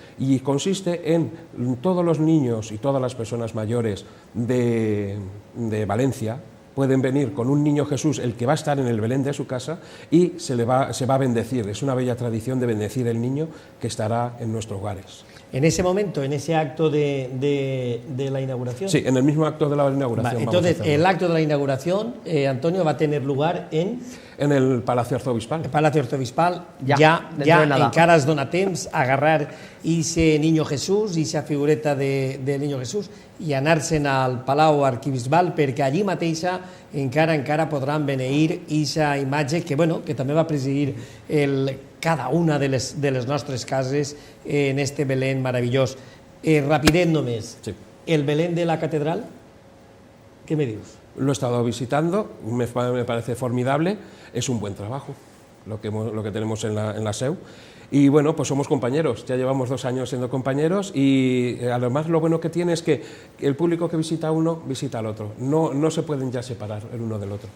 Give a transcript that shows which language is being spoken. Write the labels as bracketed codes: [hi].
[es] Y consiste en todos los niños y todas las personas mayores de Valencia pueden venir con un Niño Jesús, el que va a estar en el Belén de su casa, y se va a bendecir. Es una bella tradición de bendecir el niño que estará en nuestros hogares. En ese momento, en ese acto de la inauguración. Sí, en el mismo acto de la inauguración. Vale, entonces, el acto de la inauguración, Antonio, va a tener lugar en el Palacio Arzobispal. [ca] El Palacio Arzobispal, ja encara es dona temps a agarrar ese Niño Jesús, esa figureta de Niño Jesús, i anar-se'n al Palau Arquibisbal, perquè allí mateixa encara podran beneir aquesta imatge que, bueno, que també va presidir cada una de les nostres cases en este Belén meravellós. Rapidet només, sí. [es] El Belén de la Catedral, ¿qué me dius? Lo he estado visitando, me parece formidable, es un buen trabajo lo que tenemos en la SEU. Y bueno, pues somos compañeros, ya llevamos 2 años siendo compañeros, y además lo bueno que tiene es que el público que visita a uno visita al otro, no se pueden ya separar el uno del otro.